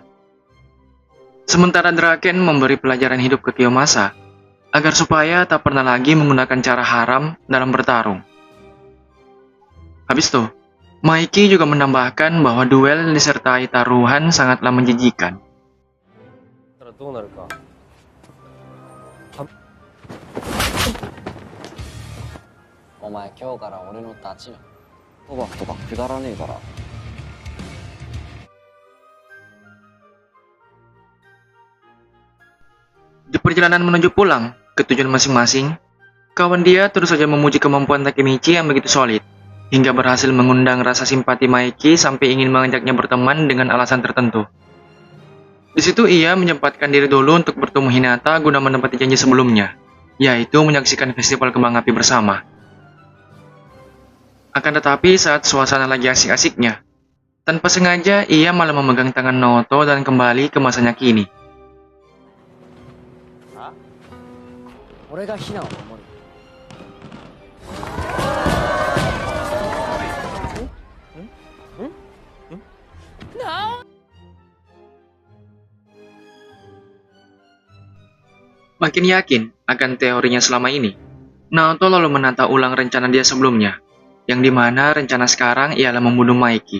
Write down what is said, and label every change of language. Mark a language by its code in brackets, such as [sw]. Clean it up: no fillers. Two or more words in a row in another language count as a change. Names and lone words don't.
[id] Sementara Draken memberi pelajaran hidup ke Kiyomasa agar supaya tak pernah lagi menggunakan cara haram dalam bertarung. Habis itu, Maiki juga menambahkan bahwa duel disertai taruhan sangatlah menjijikan. [ja] どうなるか。お前今日から俺の立ちよ。賭博とかくだらねえから。 [id] Di perjalanan menuju pulang ke tujuan masing-masing, kawan dia terus saja memuji kemampuan Takemichi yang begitu solid, hingga berhasil mengundang rasa simpati Maiki sampai ingin mengajaknya berteman dengan alasan tertentu. Di situ ia menyempatkan diri dulu untuk bertemu Hinata guna menepati janji sebelumnya, yaitu menyaksikan festival kembang api bersama. Akan tetapi saat suasana lagi asik-asiknya, tanpa sengaja ia malah memegang tangan Naoto dan kembali ke masanya kini. [ja] 俺がヒナを守る。 [id] Makin yakin akan teorinya selama ini, Naoto lalu menata ulang rencana dia sebelumnya, yang dimana rencana sekarang ialah membunuh Maiki.